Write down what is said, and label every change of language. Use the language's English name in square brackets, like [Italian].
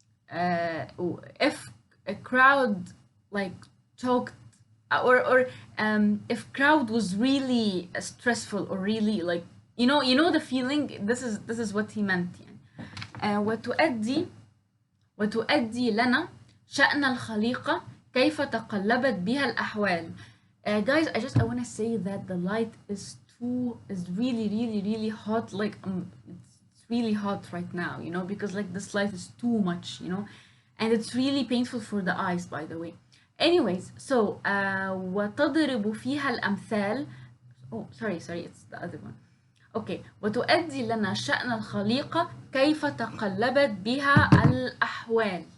[English] If a crowd like talked, or if crowd was really stressful or really like, you know the feeling, this is what he meant يعني. [Arabic] وتؤدي لنا شأن الخليقة كيف تقلبت بها الأحوال. [English] Guys, I want to say that the light is really hot, like it's really hot right now, you know, because like this light is too much, you know, and it's really painful for the eyes, by the way. Anyways, so [Arabic] وتضرب فيها الأمثال. [English] Oh, sorry, it's the other one. Okay. [Arabic] وتؤدي لنا شأن الخليقة كيف تقلبت بها الأحوال.